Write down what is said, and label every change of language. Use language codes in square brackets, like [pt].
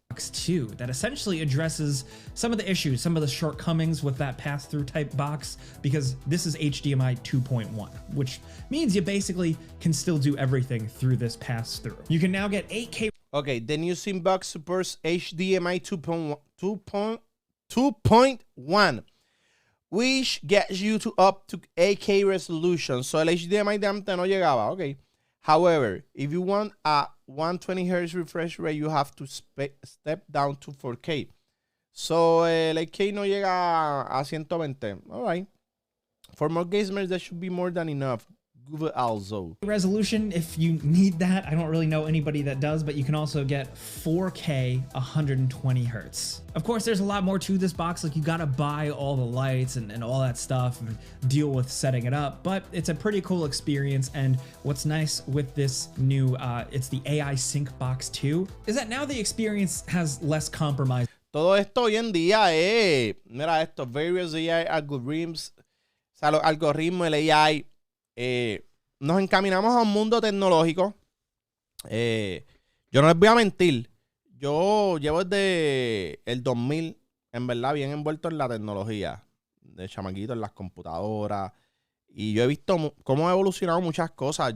[en] 2 that essentially addresses some of the issues, some of the shortcomings with that pass-through type box, because this is HDMI 2.1, which means you basically can still do everything through this pass-through. You can now get 8K. Okay, the new Sync Box supports HDMI 2.1, which gets you to up to 8K resolution. [es] So el HDMI de antes no llegaba, okay. [en] However, if you want a 120 Hz refresh rate, you have to step down to 4K. [es] So el 8K no llega a 120. All right. [en] For more gamers, that should be more than enough. Google also. Resolution, if you need that, I don't really know anybody that does, but you can also get 4K 120 Hertz. Of course, there's a lot more to this box. Like, you gotta buy all the lights and all that stuff and deal with setting it up, but it's a pretty cool experience. And what's nice with this new, it's the AI Sync Box 2, is that now the experience has less compromise. [es] Todo esto hoy en día mira esto, [en] various AI algorithms, [es] o sea, los algoritmos, el AI, nos encaminamos a un mundo tecnológico. Yo no les voy a mentir, yo llevo desde el 2000, en verdad, bien envuelto en la tecnología, de chamaquito, en las computadoras, y yo he visto cómo ha evolucionado muchas cosas.